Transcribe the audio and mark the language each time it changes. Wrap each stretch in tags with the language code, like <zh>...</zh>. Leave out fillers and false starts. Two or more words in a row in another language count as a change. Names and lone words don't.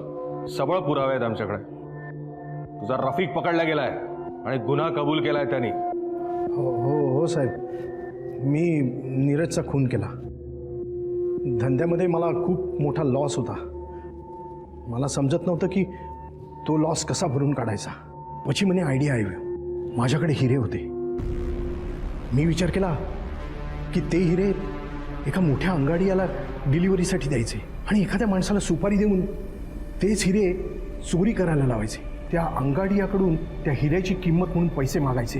<mr>सबळ पुरावे आहेत आमच्याकडे. तुझा रफिक पकडला गेलाय आणि गुन्हा कबूल केलाय त्यांनी. हो हो हो साहेब, मी नीरजचा खून केला. धंद्यामध्ये मला खूप मोठा लॉस होता. मला समजत नव्हतं की तो लॉस कसा भरून काढायचा.</mr> <gu>પછી મને આઈડિયા આવ્યો.</gu> <mr>माझ्याकडे हिरे होते. मी विचार केला की ते हिरे एका मोठ्या अंगाडीयाला डिलिव्हरीसाठी द्यायचे आणि एखाद्या माणसाला सुपारी देऊन तेच हिरे चोरी करायला लावायचे. त्या अंगाडीयाकडून त्या हिऱ्याची किंमत म्हणून पैसे मागायचे.</mr>